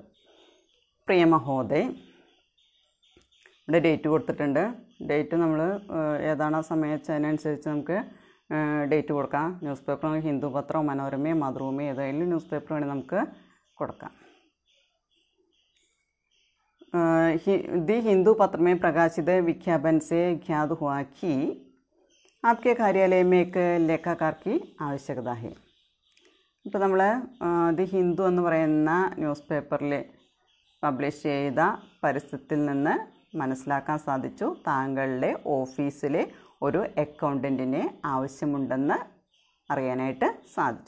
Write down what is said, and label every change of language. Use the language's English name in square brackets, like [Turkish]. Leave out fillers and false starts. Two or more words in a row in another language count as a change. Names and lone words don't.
[Hindi] प्रिय महोदय, [Malayalam] ഇവിടെ ഡേറ്റ് കൊടുത്തിട്ടുണ്ട്. ഡേറ്റ് നമ്മൾ ഏതാണ് ആ സമയം വെച്ചാൽ അതിനനുസരിച്ച് നമുക്ക് ഡേറ്റ് കൊടുക്കാം. [English] news paper [Malayalam] ഹിന്ദു പത്രമോ മനോരമയോ മാതൃഭൂമിയോ ഏതെങ്കിലും [English] news paper [Malayalam] വേണമെങ്കിൽ നമുക്ക് കൊടുക്കാം. [Hindi] दी हिंदू पत्र में प्रकाशित विज्ञापन से ज्ञात हुआ कि आपके कार्यालय में एक लेखाकार की आवश्यकता है. [Malayalam] ഇപ്പോൾ നമ്മൾ ദി ഹിന്ദു എന്ന് പറയുന്ന [English] news paperil [Malayalam] പബ്ലിഷ് ചെയ്ത പരസ്യത്തിൽ നിന്ന് മനസ്സിലാക്കാൻ സാധിച്ചു താങ്കളുടെ ഓഫീസിൽ ഒരു അക്കൗണ്ടൻറ്റിനെ ആവശ്യമുണ്ടെന്ന് അറിയാനായിട്ട് സാധിച്ചു.